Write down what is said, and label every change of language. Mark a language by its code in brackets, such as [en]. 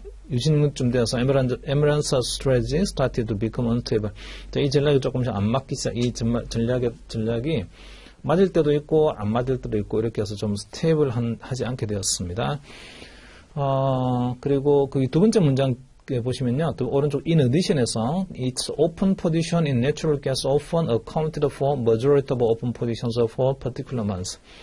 [ko] 66년쯤 되어서 [en] Emirates strategy started to become unstable. [ko] 자, 이 전략이 조금씩 안 맞기 시작. 이 전략이 맞을 때도 있고 안 맞을 때도 있고 이렇게 해서 좀 스테이블하지 않게 되었습니다. 그리고 그 두 번째 문장 보시면요, 또 오른쪽 [en] in addition에서 its open position in natural gas often accounted for majority of open positions for particular months.